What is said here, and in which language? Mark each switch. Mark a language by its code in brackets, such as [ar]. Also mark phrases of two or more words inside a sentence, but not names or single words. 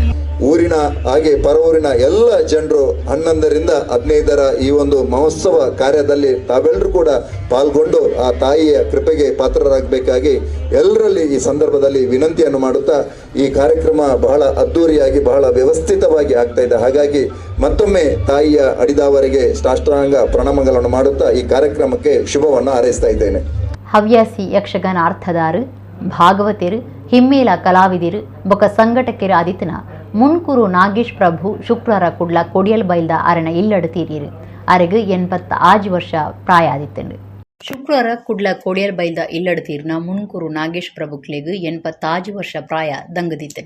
[kn] ಊರಿನ ಹಾಗೆ ಪರವೂರಿನ ಎಲ್ಲ ಜನರು 11ರಿಂದ 15 ಈ ಒಂದು ಮಹೋತ್ಸವ ಕಾರ್ಯದಲ್ಲಿ ತಾವೆಲ್ಲರೂ ಕೂಡ ಪಾಲ್ಗೊಂಡು ಆ ತಾಯಿಯ ಕೃಪೆಗೆ ಪಾತ್ರರಾಗಬೇಕಾಗಿ ಎಲ್ಲರಲ್ಲಿ ಈ ಸಂದರ್ಭದಲ್ಲಿ ವಿನಂತಿಯನ್ನು ಮಾಡುತ್ತಾ ಈ ಕಾರ್ಯಕ್ರಮ ಬಹಳ ಅದ್ದೂರಿಯಾಗಿ ಬಹಳ ವ್ಯವಸ್ಥಿತವಾಗಿ ಆಗ್ತಾ ಇದೆ. ಹಾಗಾಗಿ ಮತ್ತೊಮ್ಮೆ ತಾಯಿಯ ಅಡಿದಾವರಿಗೆ ಸಾಷ್ಟಾಂಗ ಪ್ರಣಾಮಗಳನ್ನು ಮಾಡುತ್ತಾ ಈ ಕಾರ್ಯಕ್ರಮಕ್ಕೆ ಶುಭವನ್ನು ಹಾರೈಸ್ತಾ ಇದ್ದೇನೆ. [tcy] ಹವ್ಯಾಸಿ ಯಕ್ಷಗಾನ ಅರ್ಥದಾರು ಭಾಗವತರು ಹಿಮ್ಮೇಲ ಕಲಾವಿದರು ಬೊಕ ಸಂಘಟಕರ ಆದಿತ್ತನ ಮುನ್ಕೂರು ನಾಗೇಶ್ ಪ್ರಭು ಶುಕ್ರವಾರ ಕುಡ್ಲ ಕೊಡಿಯಲ್ ಬೈಲ್ದ ಅರಣ ಇಲ್ಲಡು ತೀರಿರು ಅರೆಗು 85 ವರ್ಷ ಪ್ರಾಯ ಆದಿತ್ತಂಡು. ಶುಕ್ರವಾರ ಕುಡ್ಲ ಕೊಡಿಯಲ್ ಬೈಲ್ದ ಇಲ್ಲಡು ತೀರ್ನ ಮುನ್ಕೂರು ನಾಗೇಶ್ ಪ್ರಭುಕ್ಲೆಗು 85 ವರ್ಷ ಪ್ರಾಯ ದಂಗದಿತ್ತಡು.